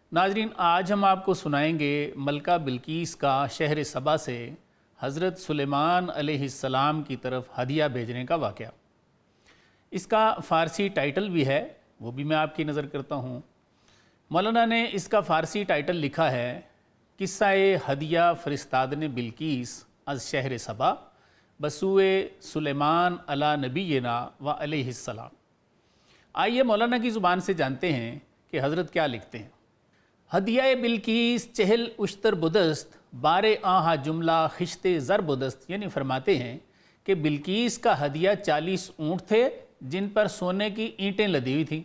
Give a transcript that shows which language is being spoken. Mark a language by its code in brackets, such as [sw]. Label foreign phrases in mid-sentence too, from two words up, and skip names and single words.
[ur] ناظرین، آج ہم آپ کو سنائیں گے ملکہ بلقیس کا شہر سبا سے حضرت سلیمان علیہ السلام کی طرف ہدیہ بھیجنے کا واقعہ۔ اس کا فارسی ٹائٹل بھی ہے، وہ بھی میں آپ کی نظر کرتا ہوں۔ مولانا نے اس کا فارسی ٹائٹل لکھا ہے [fa] قصہ ہدیہ فرستادن بلقیس از شہر سبا بسوئے سلیمان [ar] علی نبینا و علیہ السلام۔ [ur] آئیے مولانا کی زبان سے جانتے ہیں کہ حضرت کیا لکھتے ہیں۔ [fa] ہدیہ بلقیس چہل اشتر بدست بارے آہا جملہ خشت زر بدست، [ur] یعنی فرماتے ہیں کہ بلقیس کا ہدیہ 40 اونٹ تھے جن پر سونے کی اینٹیں لدی ہوئی تھیں۔